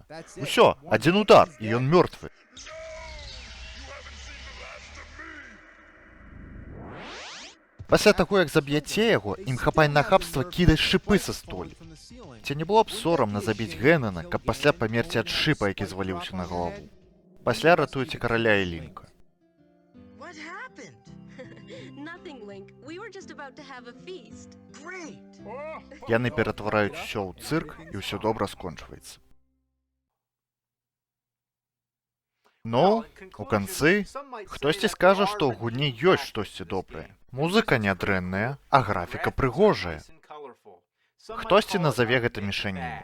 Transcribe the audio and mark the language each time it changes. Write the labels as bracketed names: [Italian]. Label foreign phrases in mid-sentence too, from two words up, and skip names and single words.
[Belarusian] Усё, адзін удар, і ён мёртвы. Пасля таго, як заб'яце яго, ім хапае нахабства кідаць шыпы са столі. Ці не было б сорамна забіць Генана, каб пасля памерці ад шыпа, які зваліўся на галаву. Пасля ратуеце караля і Лінка. [English] What happened? Nothing, Link. We were just about to have a feast. Great. [Belarusian] Яны ператвараюць усё ў цырк, і ўсё добра скончваецца. Ну, у канцы, хтосьці скажа, што ў гульні ёсць штосьці добрае. Музыка нядрэнная, а графіка прыгожая. Хтосьці назаве гэта мешаніна.